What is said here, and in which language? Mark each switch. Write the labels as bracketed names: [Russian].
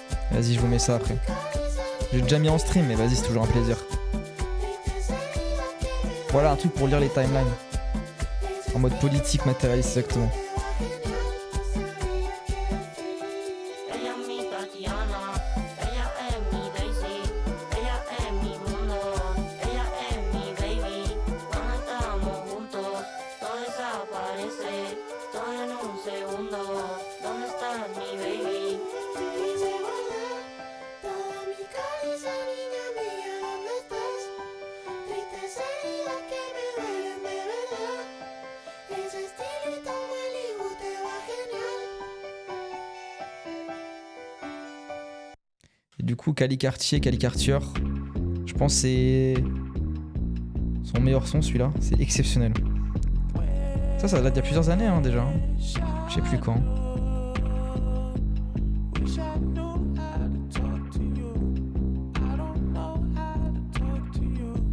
[French] Vas-y, je vous mets ça après. J'ai déjà mis en stream, mais vas-y, c'est toujours un plaisir. Voilà un truc pour lire les timelines. En mode politique, matérialiste, exactement. [Spanish] Ella es mi Tatiana, ella es mi Daisy, ella es mi mundo, ella es mi baby. Cuando estamos juntos, todo desaparece, todo en un segundo. ¿Dónde estás, mi baby? Quise volar toda mi cabeza, niña mía, ¿dónde estás? Tristes heridas que me duelen de verdad. Ese estilito Malibu te va genial. [French] Et du coup, Cali Cartier, je pense que c'est son meilleur son, celui-là. C'est exceptionnel. Ça date d'il y a plusieurs années hein, déjà. Je sais plus quand. [English] Wish I knew how to talk to you. I don't know how to talk to you.